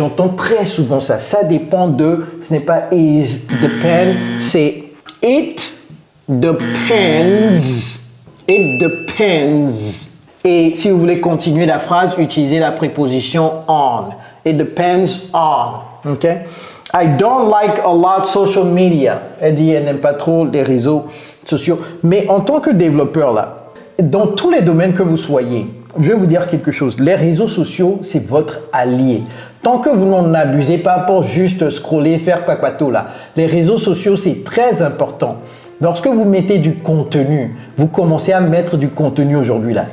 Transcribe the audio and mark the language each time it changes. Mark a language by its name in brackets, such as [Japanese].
[French] J'entends très souvent ça. Ça dépend de. Ce n'est pas [English] is depend. [French] C'est [English] it depends. It depends. [French] Et si vous voulez continuer la phrase, utilisez la préposition on. [English] It depends on. OK? I don't like a lot social media. [French] Elle dit elle n'aime pas trop les réseaux sociaux. Mais en tant que développeur, là, dans tous les domaines que vous soyez, je vais vous dire quelque chose. Les réseaux sociaux, c'est votre allié. Tant que vous n'en abusez pas pour juste scroller, faire quoi là. Les réseaux sociaux, c'est très important. Lorsque vous mettez du contenu, vous commencez à mettre du contenu aujourd'hui là.